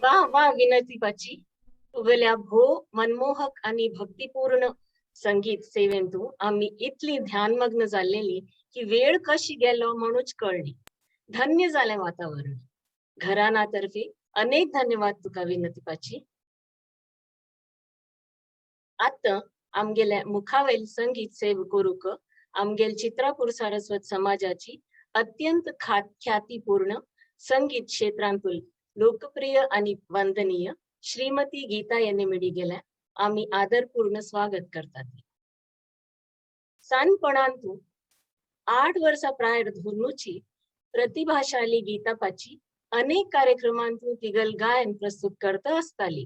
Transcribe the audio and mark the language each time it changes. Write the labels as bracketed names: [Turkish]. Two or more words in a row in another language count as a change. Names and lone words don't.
[Konkani] वा विनंतीपाची तुगल्या भो मनमोहक आणि भक्तिपूर्ण संगीत सेवेंतू आम्ही इतली ध्यानमग्न झालेली की वेळ कशी गेलो म्हणूच कळली. धन्य झाले वातावरण. घराण्यातर्फे अनेक धन्यवाद तुका विनंतीपाची. आता आमगेल्या मुखावेल संगीत सेव करूक आमगेल चित्रापूर सारस्वत समाजाची अत्यंत ख्यातीपूर्ण संगीत क्षेत्रांतून लोकप्रिय आणि वंदनीय श्रीमती गीता यांनी मिळी गेल्या आम्ही आदरपूर्ण स्वागत करतात. सानपणांतू 8 वर्षा प्रायर धुर्नूची प्रतिभाशाली गीतापाची अनेक कार्यक्रमांतून तिगल गायन प्रस्तुत करता असताली.